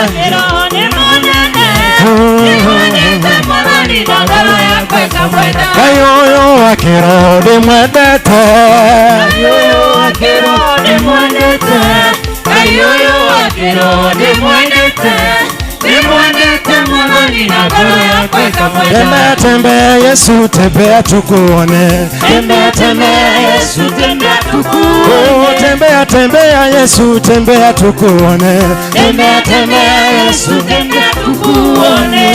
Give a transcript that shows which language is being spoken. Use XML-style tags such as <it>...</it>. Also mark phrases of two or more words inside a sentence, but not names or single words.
<ki>Kĩroho nĩ mũnene. Ndĩmwendete Mwathani na ngoro yakwa ĩkamwenda. Ngai ũyũ wa kĩroho ndĩmwendete. Ngai ũyũ wa kĩroho ndĩmwendete. Ngai ũyũ wa kĩroho ndĩmwendete.</ki> <sw>Tembea tembea Yesu tembea tukuone. Tembea tembea Yesu tembea tukuone. Oh tembea tembea Yesu tembea tukuone. Tembea tembea Yesu tembea tukuone.</sw>